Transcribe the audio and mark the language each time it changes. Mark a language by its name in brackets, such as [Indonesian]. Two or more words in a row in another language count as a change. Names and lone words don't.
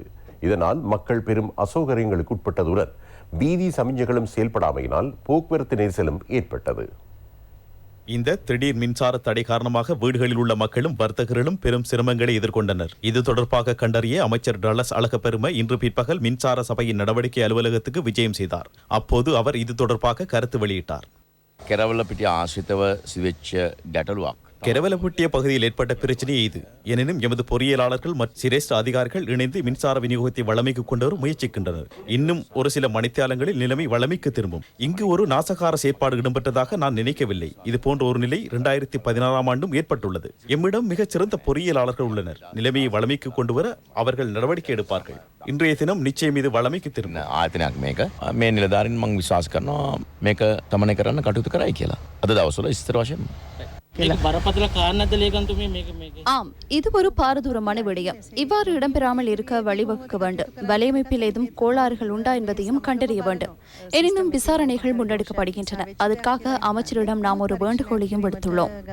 [Tamil] இதனால் மக்கள் பெரும் அசௌகரியங்களுக்கு உட்பட்டதுடன் வீதி சமிஞ்சைகளும் செயல்படாமையினால் போக்குவரத்து நெரிசலும் ஏற்பட்டது. இந்த திடீர் மின்சார தடை காரணமாக வீடுகளில் உள்ள மக்களும் வர்த்தகர்களும் பெரும் சிரமங்களை எதிர்கொண்டனர். இது தொடர்பாக கண்டறிய அமைச்சர் டலஸ் அழகப்பெரும இன்று பிற்பகல் மின்சார சபையின் நடவடிக்கை அலுவலகத்துக்கு விஜயம் செய்தார். அப்போது அவர் இது தொடர்பாக கருத்து வெளியிட்டார். [Sinhala] කෙරවලපිටිය ආශ්‍රිතව සිවෙච්ච ගැටලුවක්. [Tamil] கெரவலப்பட்டிய பகுதியில் ஏற்பட்ட பிரச்சனையே இது. எனினும் எமது பொறியியலாளர்கள் மற்றும் சிரேஷ்ட அதிகாரிகள் இணைந்து மின்சார விநியோகத்தை வளமைக்கு கொண்டு வர முயற்சிக்கின்றனர். இன்னும் ஒரு சில மணித்தியாலங்களில் நிலைமை வளமைக்கு திரும்பும். இங்கு ஒரு நாசகார செயற்பாடு இடம்பெற்றதாக நான் நினைக்கவில்லை. இது போன்ற ஒரு நிலை 2016 ஆண்டும் ஏற்பட்டுள்ளது. எம்மிடம் மிகச் சிறந்த பொறியியலாளர்கள் உள்ளனர். நிலைமையை வளமைக்கு கொண்டு வர அவர்கள் நடவடிக்கை எடுப்பார்கள். இன்றைய தினம் நிச்சயம் இது வளமைக்கு திரும்பும். [Sinhala] ආයතනයක් මේක මේ නිලධාරීන් මම විශ්වාස කරනවා මේක තමනය කරන්න කටයුතු කරයි කියලා. අද දවස්වල ස්ථිර වශයෙන්ම [Tamil] ஆம், இது ஒரு பாரதூரமான விடயம். இவ்வாறு இடம்பெறாமல் இருக்க வழிவகுக்க வேண்டும். வலையமைப்பில் ஏதும் கோளாறுகள் உண்டா என்பதையும் கண்டறிய வேண்டும். எனினும் விசாரணைகள் முன்னெடுக்கப்படுகின்றன. அதற்காக அமைச்சரிடம் நாம் ஒரு வேண்டுகோளையும் விடுத்துள்ளோம்.